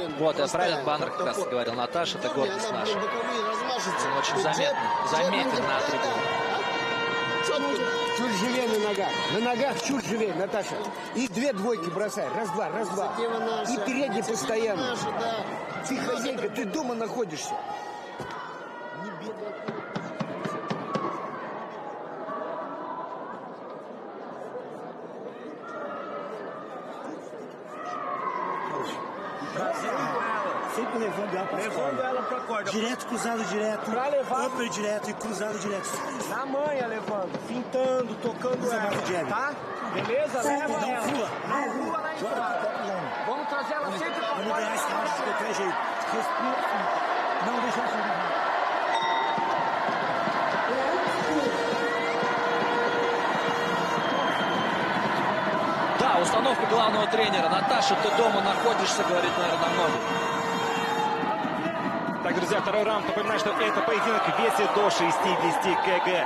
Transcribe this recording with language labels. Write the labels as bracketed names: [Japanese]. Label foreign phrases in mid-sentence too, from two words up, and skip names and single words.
[Russian] Вот, я про этот баннер как раз говорил. Наташа, это гордость наша. Он очень заметен на трибуне. Чуть живее на ногах. На ногах чуть живее, Наташа. И 2 двойки бросай. Раз-два, раз-два. И передний постоянно. Ты хозяйка, ты дома находишься. [Portuguese] Sempre levando ela pra corda. Direto, cruzado direto. Pra levar. Upper direto e cruzado direto. Na manha levando. Pintando, tocando ela. Tá? Beleza? Leva ela. Rua. Rua na entrada. Vamos trazer ela sempre pra corda. Vamos ganhar esse round de qualquer jeito. Respira. Não deixa ela fazer. [Russian] Да, установка главного тренера. Наташа, ты дома находишься, говорит, наверное, многим. Так, друзья, второй раунд. Напоминаю, что это поединок в весе до 60 кг.